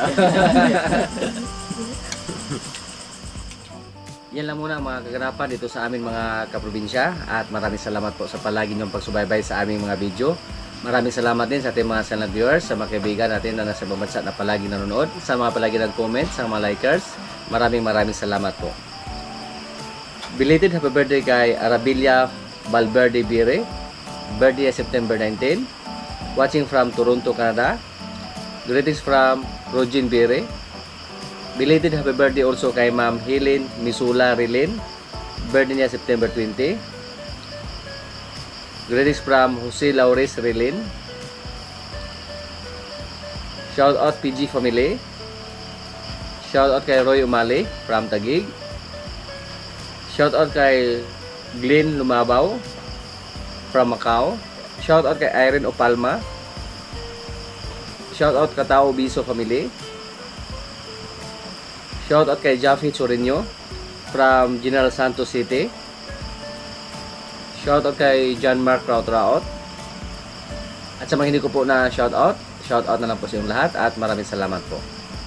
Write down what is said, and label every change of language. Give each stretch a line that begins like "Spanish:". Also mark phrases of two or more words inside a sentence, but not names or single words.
Filipino: Yan lang muna mga kaganapan dito sa aming mga kaprobinsya at maraming salamat po sa palagi niyong pagsubaybay sa aming mga video. Maraming salamat din sa ating mga
English: silent viewers,
Filipino: sa mga kaibigan natin na nasa ibang bansa na palagi nanonood, sa mga palagi nag-comment, sa mga likers. Maraming salamat po.
English: Belated happy birthday
Filipino: kay Arabilia Valverde Bire.
English: Birthday September 19. watching from Toronto, Canada. Greetings from Rogin Bere. Belated happy birthday also kay Ma'am Helen Misula Rilin. Birthday niya September 20. Greetings from Jose Laures Rilin. Shout out PG family. Shout out kay Roy Umali from Taguig. Shout out kay Glenn Lumabaw from Macau. Shout out kay Irene Opalma. Shout out Katao Biso family. Shout out kay Jaffe Chorino from General Santos City. Shout out kay John Mark Rautraot.
Filipino: At sa mga hindi ko po na shout out na lang po sa inyong lahat at maraming salamat po.